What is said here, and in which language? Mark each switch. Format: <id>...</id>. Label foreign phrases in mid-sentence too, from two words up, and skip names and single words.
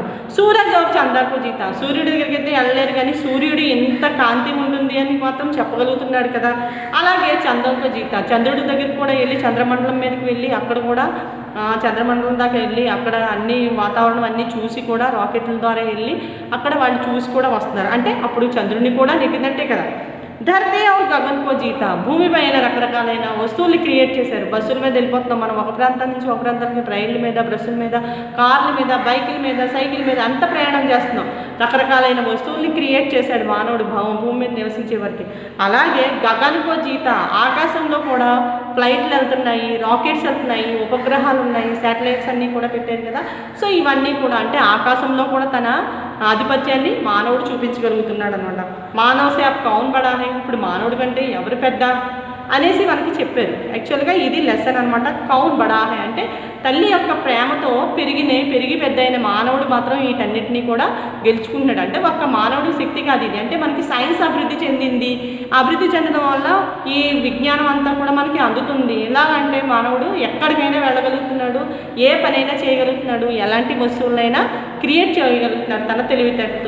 <hi>सूरज और चंदा को जीत,</hi> <te>సూర్యుడి దగ్గరికి అయితే వెళ్ళలేరు కానీ సూర్యుడు ఎంత కాంతి ఉంటుంది అని మాత్రం చెప్పగలుగుతున్నాడు కదా. అలాగే</te> <hi>चंद्र को जीत,</hi> <te>చంద్రుడి దగ్గరికి కూడా వెళ్ళి చంద్రమండలం మీదకి వెళ్ళి అక్కడ కూడా చంద్రమండలం దాకా వెళ్ళి అక్కడ అన్ని వాతావరణం అన్నీ చూసి కూడా రాకెట్ల ద్వారా వెళ్ళి అక్కడ వాళ్ళు చూసి కూడా వస్తున్నారు, అంటే అప్పుడు చంద్రుడిని కూడా నెగ్గినట్టే కదా.</te> <hi>धरती और गगन को जीत,</hi> <te>భూమిపైన రకరకాలైన వస్తువుల్ని క్రియేట్ చేశారు. బస్సుల మీద వెళ్ళిపోతున్నాం మనం, ఒక ప్రాంతం నుంచి ఒక ప్రాంతానికి ట్రైన్ల మీద, బస్సుల మీద, కార్ల మీద, బైకుల మీద, సైకిల్ మీద అంత ప్రయాణం చేస్తున్నాం. రకరకాలైన వస్తువుల్ని క్రియేట్ చేశాడు మానవుడు భూమి మీద నివసించే వరకు. అలాగే</te> <hi>गगन को जीत,</hi> <te>ఆకాశంలో కూడా ఫ్లైట్లు వెళ్తున్నాయి, రాకెట్స్ వెళ్తున్నాయి, ఉపగ్రహాలు ఉన్నాయి, శాటిలైట్స్ అన్నీ కూడా పెట్టారు కదా. సో ఇవన్నీ కూడా అంటే ఆకాశంలో కూడా తన ఆధిపత్యాన్ని మానవుడు చూపించగలుగుతున్నాడు అనమాట.</te> <hi>मानव से अब कौन बड़ा है,</hi> <te>ఇప్పుడు మానవుడి కంటే ఎవరు పెద్ద అనేసి మనకి చెప్పారు. యాక్చువల్గా ఇది లెసన్ అనమాట.</te> <hi>कौन बड़ा है</hi> <te>అంటే తల్లి యొక్క ప్రేమతో పెరిగి పెద్ద అయిన మానవుడు మాత్రం వీటన్నిటినీ కూడా గెలుచుకుంటున్నాడు. అంటే ఒక్క మానవుడి శక్తి కాదు ఇది, అంటే మనకి సైన్స్ అభివృద్ధి చెందింది, అభివృద్ధి చెందడం వల్ల ఈ విజ్ఞానం అంతా కూడా మనకి అందుతుంది. ఎలాగంటే మానవుడు ఎక్కడికైనా వెళ్ళగలుగుతున్నాడు, ఏ పనైనా చేయగలుగుతున్నాడు, ఎలాంటి వస్తువులైనా క్రియేట్ చేయగలుగుతున్నాడు తన తెలివితేటతో.</te>